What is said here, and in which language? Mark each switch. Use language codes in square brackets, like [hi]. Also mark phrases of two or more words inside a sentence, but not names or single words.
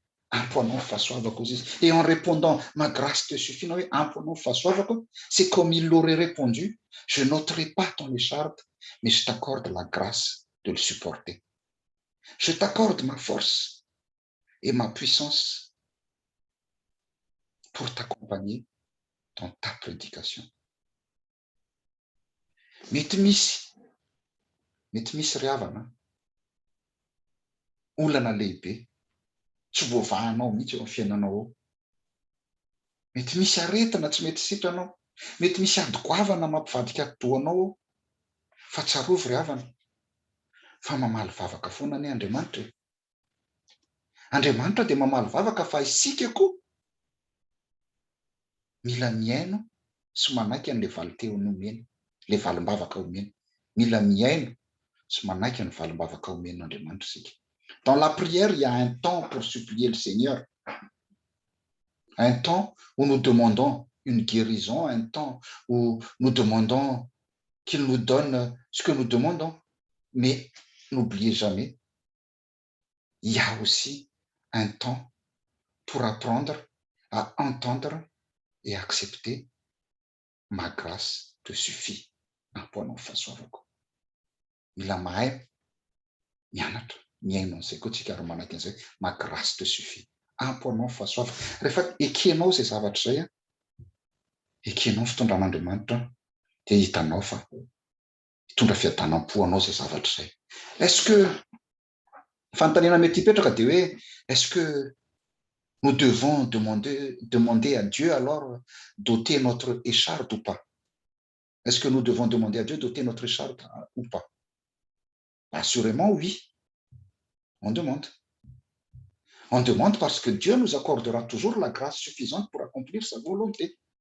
[fr] Et en répondant, ma grâce te suffit, c'est comme il l'aurait répondu, je n'ôterai pas ton écharpe, mais je t'accorde la grâce de le supporter. Je t'accorde ma force et ma puissance pour t'accompagner dans ta prédication. [mg] Mety misy ry havana, olana lehibe, tsy voavahanao mihitsy eo amin'ny fiainanao ao. Mety misy aretina tsy mety sitranao, mety misy adi-goavana mampivadika ady-dohanao ao, fa tsarovy ry havana, fa mamaly vavaka foana ny Andriamanitra. Andriamanitra dia mamaly vavaka, fa isika koa mila miaino sy manaiky an'ilay valinteny omeny, ilay valim-bavaka omeny. Mila miaino sy manaiky ny valim-bavaka omen'Andriamanitra isika. [fr] Dans la prière, il y a un temps pour supplier le Seigneur. Un temps où nous demandons une guérison, un temps où nous demandons qu'il nous donne ce que nous demandons. Mais n'oubliez jamais, il y a aussi un temps pour apprendre à entendre et accepter ma grâce te suffit. [mg] Ampoanao fahasoavako. Mila mahay mianatra, miaino an'izay koa tsika ary manaky an'izay, [fr] ma grâce te suffit. [mg] Ampoanao fahasoavako. Rehefa ekenao izay zavatra izay, ekenao fitondran'Andriamanitra, dia hitanao fa hitondra fiadanam-po anao izay zavatra izay. [fr] Est-ce que [mg] fanontaniana mety hipetraka dia hoe, [fr] est-ce que nous devons demander à Dieu alors d'ôter notre écharpe ou pas? Est-ce que nous devons demander à Dieu d'ôter notre écharpe ou pas? Assurément, oui. On demande. On demande parce que Dieu nous accordera toujours la grâce suffisante pour accomplir sa volonté.